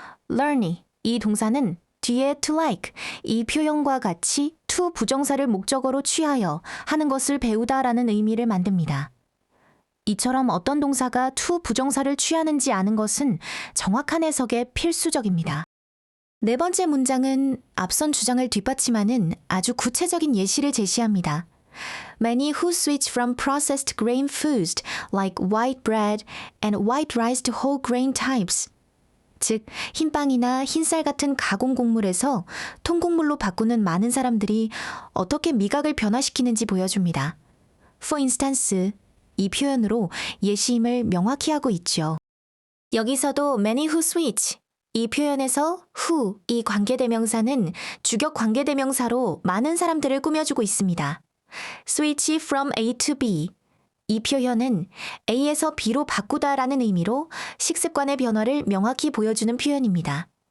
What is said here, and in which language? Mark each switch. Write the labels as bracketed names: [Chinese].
[Korean] learning, 이 동사는 뒤에 to like, 이 표현과 같이 to 부정사를 목적어로 취하여 하는 것을 배우다라는 의미를 만듭니다. 이처럼 어떤 동사가 to 부정사를 취하는지 아는 것은 정확한 해석에 필수적입니다. 네 번째 문장은 앞선 주장을 뒷받침하는 아주 구체적인 예시를 제시합니다. [English] Many who switch from processed grain foods like white bread and white rice to whole grain types, [Korean] 즉 흰빵이나 흰쌀 같은 가공 곡물에서 통곡물로 바꾸는 많은 사람들이 어떻게 미각을 변화시키는지 보여줍니다. For instance, 이 표현으로 예시임을 명확히 하고 있죠. 여기서도 many who switch, 이 표현에서 who, 이 관계대명사는 주격 관계대명사로 많은 사람들을 꾸며주고 있습니다. switch from A to B, 이 표현은 A에서 B로 바꾸다라는 의미로 식습관의 변화를 명확히 보여주는 표현입니다.